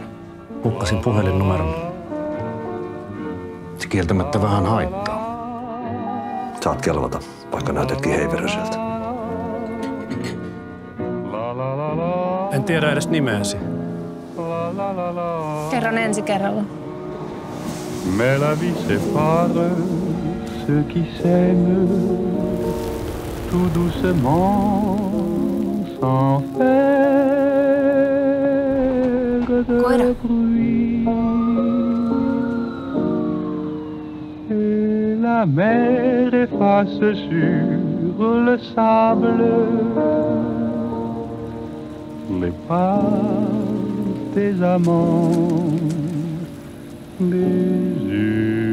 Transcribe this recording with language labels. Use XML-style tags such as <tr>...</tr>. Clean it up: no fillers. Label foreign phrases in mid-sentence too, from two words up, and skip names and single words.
<fi>Hukkasin puhelinnumeron. Se kieltämättä vähän haittaa. Saat kelvata, vaikka näytetkin heiveröseltä. En tiedä edes nimeäsi. Kerron ensi kerralla.</fi> <fr>Mais la vie sépare ceux qui s'aiment tout doucement sans faire de bruit. Et la mer efface sur le sable les pas des amants, des yeux.</fr>